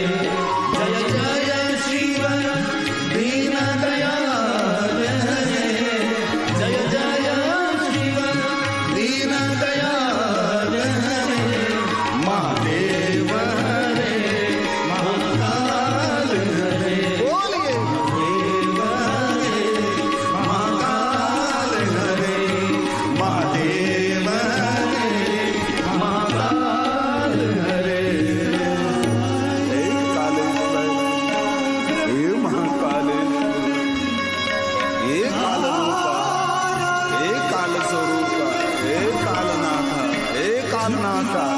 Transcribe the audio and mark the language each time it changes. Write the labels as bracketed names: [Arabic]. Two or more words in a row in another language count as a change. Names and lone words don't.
[Hindi] जय जय शिव दीन दयाल हरे, जय जय शिव दीन दयाल हरे, महादेव हरे महाकाल हरे। बोलिए महादेव हरे महाकाल हरे, महादेव हरे महाकाल हरे। हे कालेश्वर, हे महाकालेश्वर, हे कालरूपा, हे कालस्वरूपा, हे कालनाथा, हे कालनाथा।